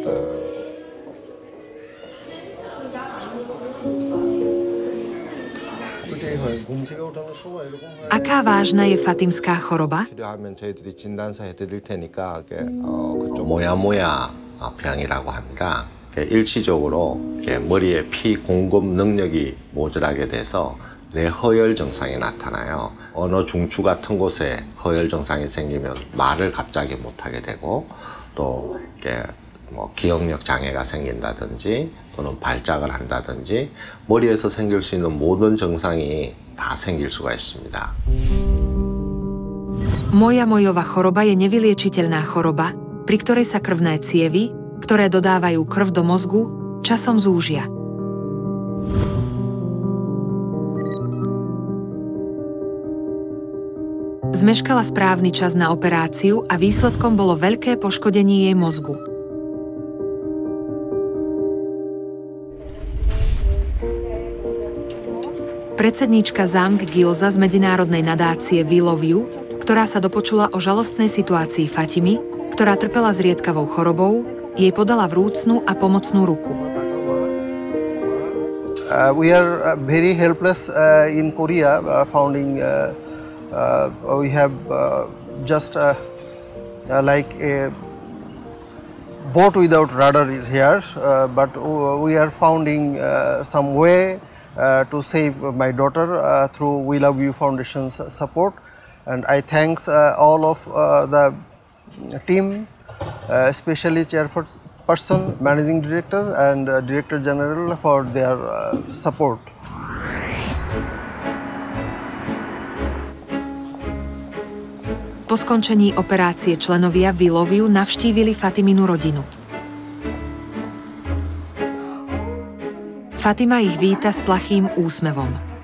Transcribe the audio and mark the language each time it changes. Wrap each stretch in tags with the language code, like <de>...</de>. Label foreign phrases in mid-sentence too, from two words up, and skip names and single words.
<sk>Aká vážna je fatimská choroba?</sk> <ko>모야모야병이라고 합니다. 일시적으로 머리에 피 공급 능력이 모자라게 돼서 뇌허열 증상이 나타나요. 언어 중추 같은 곳에 허열 증상이 생기면 말을 갑자기 못하게 되고 또 기억력 장애가 생긴다든지 또는 발작을 한다든지 머리에서 생길 수 있는 모든 증상이 다 생길 수가 있습니다.</ko> <sk>Moja-mojová choroba je nevyliečiteľná choroba, pri ktorej sa krvné cievy, ktoré dodávajú krv do mozgu, časom zúžia. Zmeškala správny čas na operáciu a výsledkom bolo veľké poškodenie jej mozgu. Predsedníčka Zamk Gilza z medzinárodnej nadácie We Love You, ktorá sa dopočula o žalostnej situácii Fatimy, ktorá trpela zriedkavou chorobou, jej podala vrúcnu a pomocnú ruku.</sk> <en>We are very helpless in Korea, founding we have just like a boat without rudder here, but we are finding some way to save my daughter through We Love You Foundation's support, and I thanks all of the team, especially chairperson, managing director and director general for their support.</en> <sk>Po skončení operácie členovia We Love You navštívili Fatiminu rodinu. Fatima ich víta s plachým úsmevom.</sk>